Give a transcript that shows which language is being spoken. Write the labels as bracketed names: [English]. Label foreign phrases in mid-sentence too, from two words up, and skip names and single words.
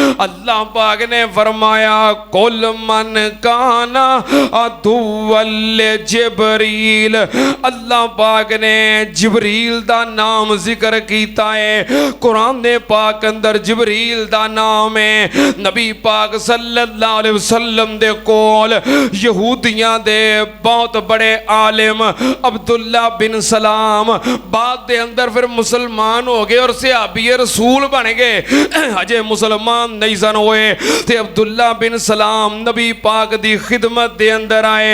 [Punjabi] اللہ پاک نے فرمایا [Arabic] قل من كان عدوا لجبريل. [Punjabi] اللہ پاک نے جبریل دا نام ذکر کیا ہے. قرآن نے پاک اندر جبریل دا نام ہے. نبی پاک [Arabic] صلى الله عليه وسلم [Punjabi] دے کول یہودیاں دے بہت بڑے عالم عبداللہ بن سلام باد دے اندر پھر مسلمان ہو گئے اور صحابی رسول بن گئے. اجے مسلمان نہیں سن ہوئے تے عبداللہ بن سلام نبی پاک دی خدمت دے اندر آئے.